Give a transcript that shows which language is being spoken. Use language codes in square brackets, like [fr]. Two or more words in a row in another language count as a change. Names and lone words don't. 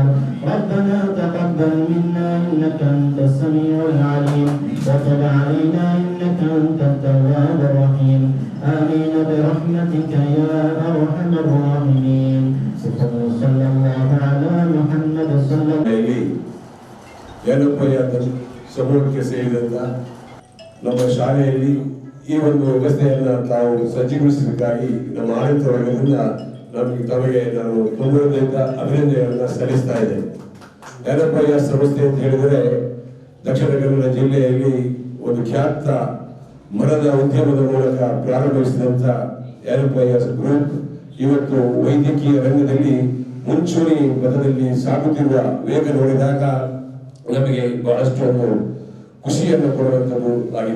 [ar] ربنا تقبل منا إنك أنت السميع العليم وتب علينا إنك أنت التواب الرحيم. آمين برحمتك يا أرحم الراحمين. صلى الله على محمد صلى الله عليه ವಸಲ್ಲಂ. [kn] ಸಮೂಹಕ್ಕೆ ಸೇರಿದಂತ ನಮ್ಮ ಶಾಲೆಯಲ್ಲಿ ಈ ಒಂದು ವ್ಯವಸ್ಥೆಯನ್ನು ತಾವು ಸಜ್ಜುಗೊಳಿಸಬೇಕಾಗಿ ನಮ್ಮ ಆಡಳಿತ ವರ್ಗದಿಂದ ತಮಗೆ ನಾನು ತುಂಬದಿಂದ ಅಭಿನಂದನೆಗಳನ್ನು ಸಲ್ಲಿಸ್ತಾ ಇದ್ದೇನೆ. ಜ್ಞಾನಪಯ ಸಂಸ್ಥೆ ಅಂತ ಹೇಳಿದರೆ ದಕ್ಷಿಣ ಕನ್ನಡ ಜಿಲ್ಲೆಯಲ್ಲಿ ಒಂದು ಖ್ಯಾತ ಮರದ ಉದ್ಯಮದ ಮೂಲಕ ಪ್ರಾರಂಭಿಸಿದಂಥ ಜ್ಞಾನಪಯ ಗ್ರೂಪ್ ಇವತ್ತು ವೈದ್ಯಕೀಯ ರಂಗದಲ್ಲಿ ಮುಂಚೂಣಿ ಪಥದಲ್ಲಿ ಸಾಗುತ್ತಿರುವ ವೇಗ ನೋಡಿದಾಗ ನಮಗೆ ಬಹಳಷ್ಟು ಒಂದು ಖುಷಿಯನ್ನು ಕೊಡುವಂಥದ್ದು ಆಗಿದೆ.